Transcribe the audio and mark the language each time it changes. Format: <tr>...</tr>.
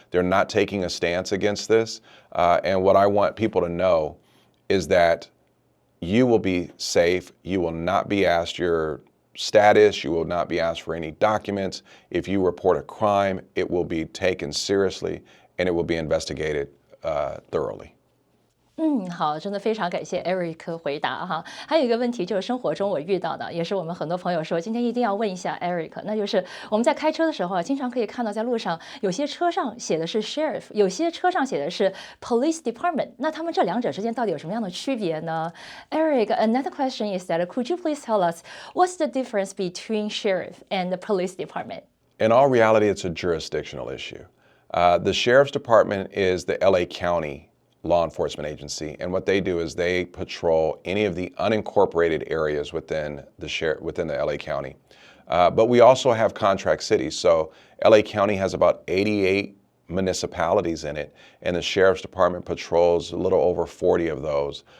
<en>They're not taking a stance against this. And what I want people to know is that you will be safe. You will not be asked your status. You will not be asked for any documents. If you report a crime, it will be taken seriously and it will be investigated thoroughly.</en> <zh>好，真的非常感谢 Eric 回答哈。还有一个问题就是生活中我遇到的，也是我们很多朋友说今天一定要问一下 Eric，那就是我们在开车的时候啊，经常可以看到在路上有些车上写的是 Sheriff， 有些车上写的是 Police Department， 那他们这两者之间到底有什么样的区别呢 ？</zh> <en>Eric, another question is that could you please tell us what's the difference between Sheriff and the Police Department? In all reality, it's a jurisdictional issue. The Sheriff's Department is the LA County law enforcement agency, and what they do is they patrol any of the unincorporated areas within the LA County. But we also have contract cities. So LA County has about 88 municipalities in it, and the Sheriff's Department patrols a little over 40 of those.</en>